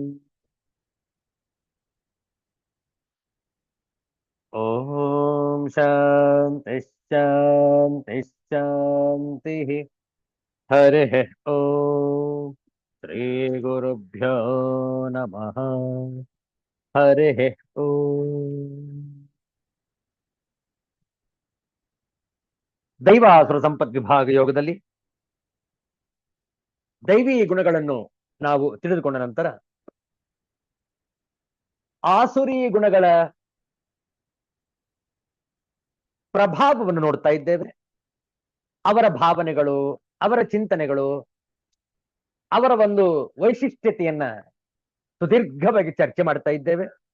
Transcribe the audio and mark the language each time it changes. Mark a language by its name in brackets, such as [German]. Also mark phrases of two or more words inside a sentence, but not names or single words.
[Sanskrit] ॐ शान्ति शान्ति शान्तिः. हरिः ॐ श्रीगुरुभ्यो नमः. हरिः ॐ. [Kannada] ದೈವಾಸುರ ಸಂಪತ್ ವಿಭಾಗ ಯೋಗದಲ್ಲಿ ದೈವಿ ಗುಣಗಳನ್ನು ನಾವು ತಿಳಿದುಕೊಂಡ ನಂತರ ಆಸುರಿ ಗುಣಗಳ ಪ್ರಭಾವವನ್ನು ನೋಡ್ತಾ ಇದ್ದೇವೆ. ಅವರ ಭಾವನೆಗಳು, ಅವರ ಚಿಂತನೆಗಳು, ಅವರ ಒಂದು ವೈಶಿಷ್ಟ್ಯತೆಯನ್ನ ಸುದೀರ್ಘವಾಗಿ ಚರ್ಚೆ ಮಾಡ್ತಾ ಇದ್ದೇವೆ.